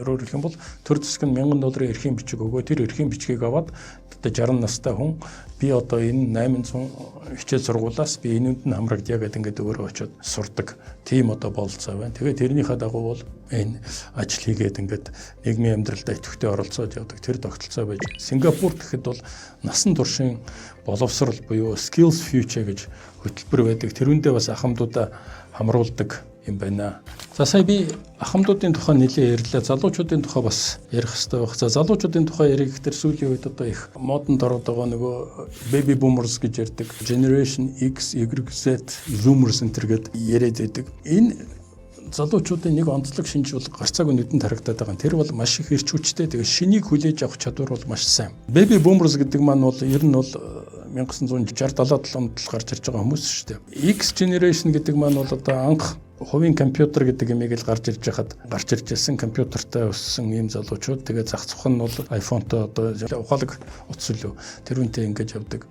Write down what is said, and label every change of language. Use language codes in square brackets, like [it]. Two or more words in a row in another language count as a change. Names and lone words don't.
[mn] Өөрөөр хэлэх юм бол төр засаг нь $1000 эрхийн бичиг өгөө тэр эрхийн бичгийг аваад одоо 60 настай хүн би одоо энэ 800 хичээл сургуулаас би энэнд нь хамрагдъя гэдэг ингээд өөрөө очиод сурдаг. Тийм одоо бололцоо байна. Тэгээд тэрнийхээ дагуу бол энэ ажил хийгээд ингээд нийгмийн амьдралдаа идэвхтэй оролцоод явдаг. Тэр тогтолцоо байж. Сингапур гэхэд бол насан туршийн боловсрал буюу [en] skills future [mn] гэж хөтөлбөр байдаг. Тэрүүндээ бас ахмадуудаа хамруулдаг юм байна. За сая би ахмадуудын тухай нэлээд ярьлаа. Залуучуудын тухай бас ярих хэрэгтэй байх. За залуучуудын тухай ярих гэхээр сүүлийн үед одоо их модонд ороод байгаа нөгөө [en] baby boomers [mn] гэж ярьдаг. [en] Generation X, Y, Z, Zoomers [mn] энэ төр гээд яриад байдаг. Энэ залуучуудын нэг онцлог шинж бол гарцаагүй нүдэнд харагдаад байгаа. Тэр бол маш их эрч хүчтэй. Тэгээ шинийг хүлээж авах чадвар бол маш сайн. [en] Baby boomers [mn] гэдэг маань бол ер нь бол 1960-77 онд гарч ирж байгаа хүмүүс шүү дээ. [en] X generation [mn] гэдэг маань бол одоо анх хувийн компьютер гэдэг юмыг л гарч ирж ирсэн компьютертай өссөн ийм залуучууд тэгээ зах зах нь бол iPhone-той одоо ухаалаг утас лөө тэрүүнтэй ингэж явдаг.